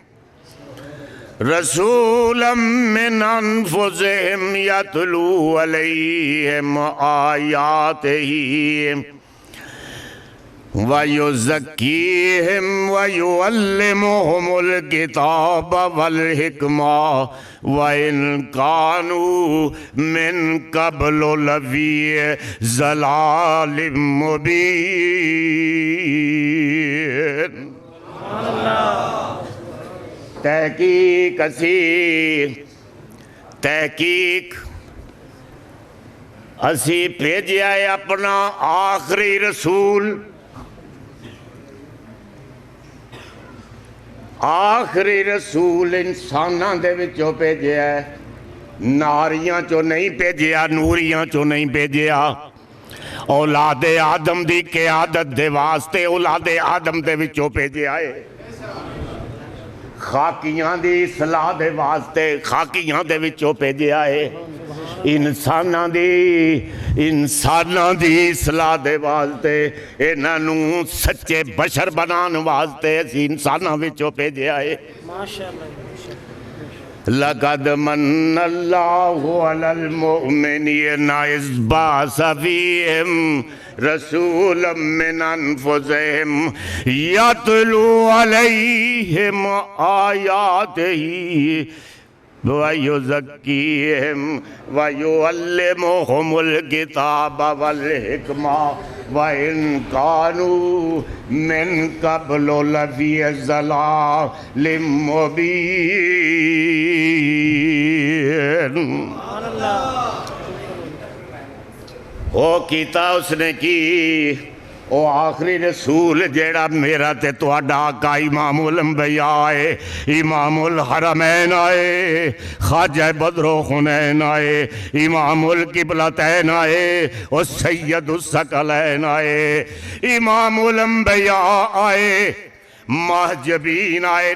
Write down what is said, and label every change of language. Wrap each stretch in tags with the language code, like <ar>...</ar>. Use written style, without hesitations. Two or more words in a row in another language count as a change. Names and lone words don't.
<ar>رسولا من انفسہم یتلو علیہم آیاتہ وَيُزَكِّيهِمْ وَيُعَلِّمُهُمُ الْكِتَابَ وَالْحِكْمَةَ وَإِنْ كَانُوا مِنْ قَبْلُ لَفِي ضَلَالٍ مُبِينٍ۔</ar> <pa>تحقیق اسی بھیجیا ہے اپنا آخری رسول، آخری رسول انساناں دے وچوں بھیجیا ہے، ناریاں چوں نہیں بھیجیا، نوریاں چوں نہیں بھیجیا۔ اولاد آدم دی قیادت دے واسطے اولاد آدم دے وچوں بھیجیا ہے، خاکیاں دی اصلاح دے واسطے خاکیاں دے وچوں بھیجیا ہے، انساناں دی اصلاح دے واسطے انہاں نوں سچے بشر بنان واسطے اسی انساناں وچوں بھیجیا ہے۔</pa> <ar>لقد من اللہ علی المؤمنین اذ بعث فیہم رسولا من انفسہم یتلو علیہم آیاتہ وَيُزَكِّيهِمْ وَيُعَلِّمُهُمُ الْكِتَابَ وَالْحِكْمَةَ وَإِنْ كَانُوا مِنْ قَبْلُ لَفِي ضَلَالٍ مُبِينٍ۔</ar> <pa>وہ کیتا اس نے کی او آخری رسول جیڑا میرا تے تواڈا آقا امام الانبیاء ہے، امام الحرمین آئے، خواجہ بدر و حنین آئے، امام القبلتین آئے، اور سید الثقلین آئے، امام الانبیاء آئے، مہجبین آئے۔</pa>